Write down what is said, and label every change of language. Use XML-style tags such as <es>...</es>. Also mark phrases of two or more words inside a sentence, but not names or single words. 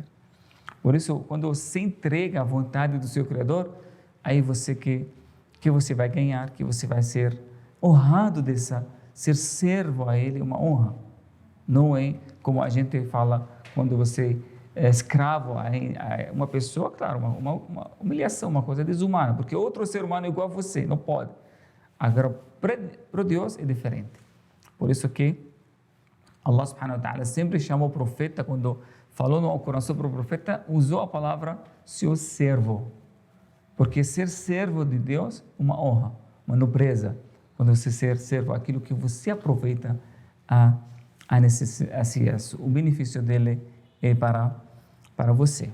<pt>Por isso, quando você entrega a vontade do seu Criador, aí que você vai ganhar, que você vai ser honrado ser servo a Ele, uma honra. Não é como a gente fala quando você é escravo a uma pessoa, claro, uma humilhação, uma coisa desumana, porque outro ser humano é igual a você, não pode. Agora, para Deus é diferente. Por isso que</pt> <ar>الله سبحانه وتعالى</ar> <pt>sempre chamou o profeta, quando falou no Alcorão sobre o profeta, usou a palavra seu servo. Porque ser servo de Deus é uma honra, uma nobreza. Quando você ser servo, aquilo que você aproveita o benefício dele é para você.</pt>